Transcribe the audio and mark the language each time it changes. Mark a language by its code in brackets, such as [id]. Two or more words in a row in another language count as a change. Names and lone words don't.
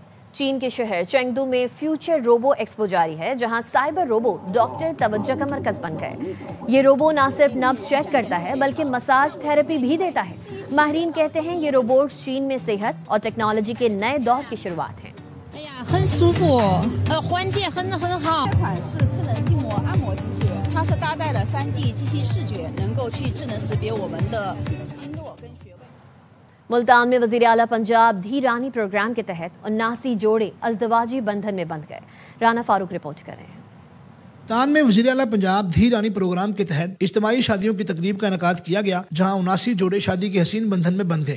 [ur] چین کے شہر چینگدو میں فیوچر روبو ایکسپو جاری ہے، جہاں سائبر روبو ڈاکٹر توجہ کا مرکز بن گئے۔ یہ روبو نہ صرف نبض چیک کرتا ہے بلکہ مساج تھراپی بھی دیتا ہے۔ ماہرین کہتے ہیں یہ روبوٹس چین میں صحت اور ٹیکنالوجی کے نئے دور کی شروعات ہیں۔ [zh] 很舒服，环境很好。这款是智能筋膜按摩机器人，它是搭载了3D 机器视觉，能够去智能识别我们的经络跟穴位。 [ur] ملتان میں وزیر اعلیٰ پنجاب دھی رانی پروگرام کے تحت 79 جوڑے ازدواجی بندھن میں بندھ گئے۔ رانا فاروق رپورٹ کر رہے ہیں۔ ملتان میں وزیر اعلیٰ پنجاب دھی رانی پروگرام کے تحت اجتماعی شادیوں کی تقریب کا انعقاد کیا گیا، جہاں 79 جوڑے شادی کے حسین بندھن میں بندھ گئے۔